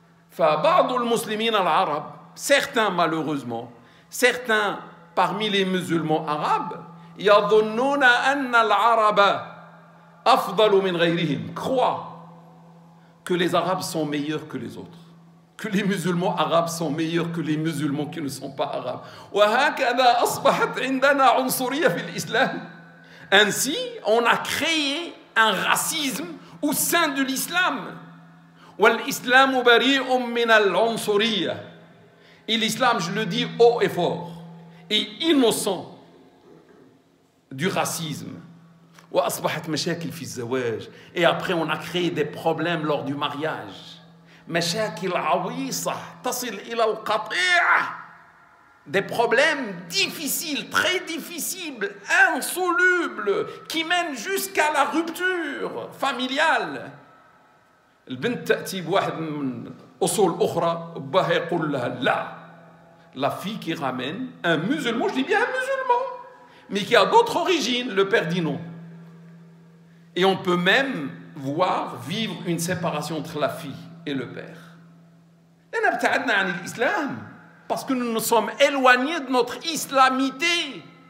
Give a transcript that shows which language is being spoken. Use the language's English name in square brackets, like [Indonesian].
[Arabic] فبعض المسلمين العرب, [French] certains malheureusement, certains parmi les musulmans arabes, [Arabic] يظنون أن العرب أفضل من غيرهم, [French] croient que les arabes sont meilleurs que les autres, que les musulmans arabes sont meilleurs que les musulmans qui ne sont pas arabes. [Arabic] وهكذا أصبحت عندنا عنصرية في الإسلام. [French] Ainsi, on a créé un racisme au sein de l'islam. [Arabic] وَالْإِسْلَامُ بَرِيءٌ مِّنَ الْعُنْصُرِيَّةِ. [French] Et l'islam, je le dis haut et fort, est innocent du racisme. [Arabic] وأصبحت مشاكل في الزواج. [French] Et après, on a créé des problèmes lors du mariage. [Arabic] مشاكل عويصة تصل إلى القطيعة. [French] Des problèmes difficiles, très difficiles, insolubles, qui mènent jusqu'à la rupture familiale. [Arabic] البنت تأتي بواحد من أصول أخرى وباها يقول لها لا. [French] La fille qui ramène un musulman, je dis bien un musulman, mais qui a d'autres origines, le père dit non. Et on peut même voir vivre une séparation entre la fille et le père. [Arabic] لأن ابتعدنا عن الإسلام. [French] Parce que nous nous sommes éloignés de notre islamité.